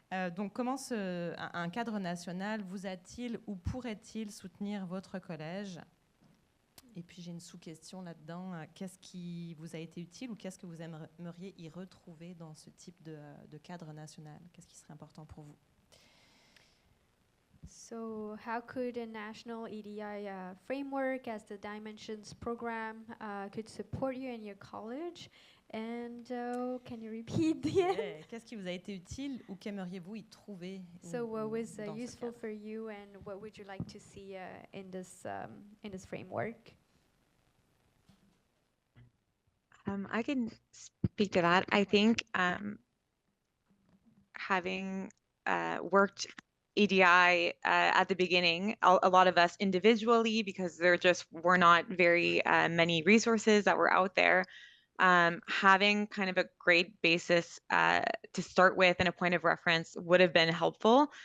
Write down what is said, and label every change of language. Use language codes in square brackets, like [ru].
[fr] Donc, comment un cadre national vous a-t-il ou pourrait-il soutenir votre collège? Et puis, j'ai une sous-question là-dedans. Qu'est-ce qui vous a été utile ou qu'est-ce que vous aimeriez y retrouver dans ce type de cadre national? Qu'est-ce qui serait important pour vous? [en] So how could a national EDI framework as the Dimensions program could support you in your college? And can you repeat the end? [fr] Qu'est-ce qui vous a été utile ou qu'aimeriez-vous y trouver? [en] So what was useful for you, and what would you like to see in this framework? I can speak to that. I think having worked EDI at the beginning, a lot of us individually, because there just were not very many resources that were out there, having kind of a great basis to start with and a point of reference would have been helpful.